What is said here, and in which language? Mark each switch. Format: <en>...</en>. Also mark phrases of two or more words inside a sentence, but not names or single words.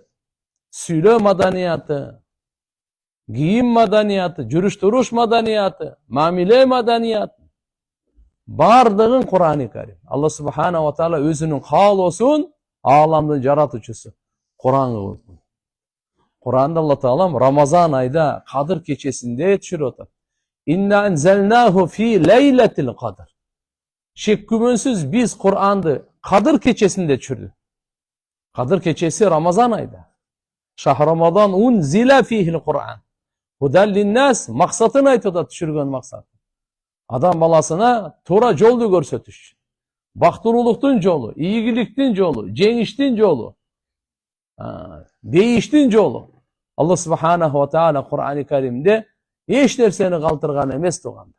<ky>Сүйлөө маданияты, кийим маданияты, жүрүш туруш маданияты, мамиле маданияты. Бардыгын Кур'ани Карим. Алла Субхана ва Таала өзүнүн каалоосун ааламдын жаратуучусу Кур'анга койгон. Кур'анда Алла Таала Рамазан айда Кадыр кечесинде түшүрүп атат.</ky> <ar>إنا أنزلناه في ليلة القدر.</ar> <ky>Шек күмөнсүз биз Кур'анды Кадыр кечесинде түшүрдүк. Кадыр кечеси Рамазан айда.</ky> <ar>شهر رمضان أنزل فيه القرآن. هدى للناس</ar> <ky>максатын айтып атат, түшүргөн максат. Адам баласына туура жолду көрсөтүш. Бактылуулуктун жолу, ийгиликтин жолу, жеңиштин жолу, бейиштин жолу. Алла Субханаху ва Таала Кур'ани Каримде эч нерсени калтырган эмес туганда.</ky>